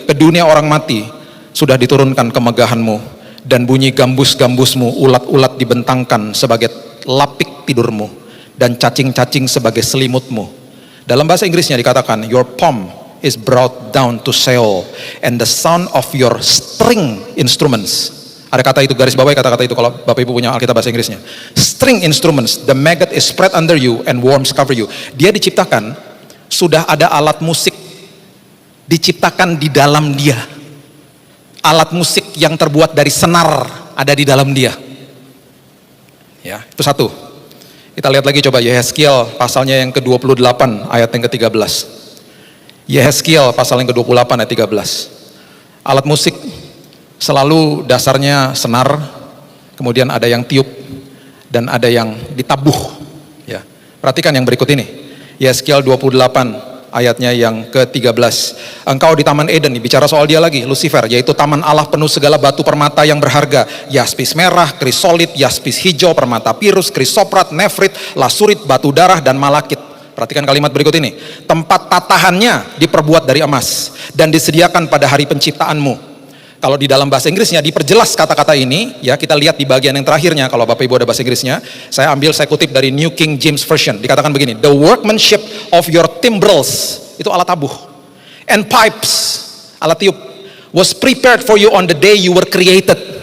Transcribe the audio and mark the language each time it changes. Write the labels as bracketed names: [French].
[Indonesian] Ke dunia orang mati sudah diturunkan kemegahanmu, dan bunyi gambus-gambusmu, ulat-ulat dibentangkan sebagai lapik tidurmu, dan cacing-cacing sebagai selimutmu. Dalam bahasa Inggrisnya dikatakan, [English] your palm is brought down to Sheol, and the sound of your string instruments. [Indonesian] Ada kata itu, garis bawahi kata-kata itu kalau Bapak Ibu punya Alkitab bahasa Inggrisnya. [English] String instruments, the maggot is spread under you and worms cover you. [Indonesian] Dia diciptakan, sudah ada alat musik diciptakan di dalam dia. Alat musik yang terbuat dari senar ada di dalam dia. Ya, itu satu. Kita lihat lagi coba Yehezkiel pasalnya yang ke-28 ayat yang ke-13. Yehezkiel pasal yang ke-28 ayat 13. Alat musik selalu dasarnya senar, kemudian ada yang tiup dan ada yang ditabuh. Ya, perhatikan yang berikut ini. Yehezkiel 28 ayatnya yang ke-13. Engkau di Taman Eden, bicara soal dia lagi, Lucifer, yaitu taman Allah penuh segala batu permata yang berharga, yaspis merah, krisolit, yaspis hijau, permata pirus, krisoprat, nefrit, lasurit, batu darah, dan malakit. Perhatikan kalimat berikut ini. Tempat tatahannya diperbuat dari emas dan disediakan pada hari penciptaanmu. Kalau di dalam bahasa Inggrisnya diperjelas kata-kata ini, ya kita lihat di bagian yang terakhirnya. Kalau Bapak Ibu ada bahasa Inggrisnya, saya kutip dari New King James Version. Dikatakan begini, [English] the workmanship of your timbrels, [Indonesian] itu alat tabuh, [English] and pipes, [Indonesian] alat tiup, [English] was prepared for you on the day you were created.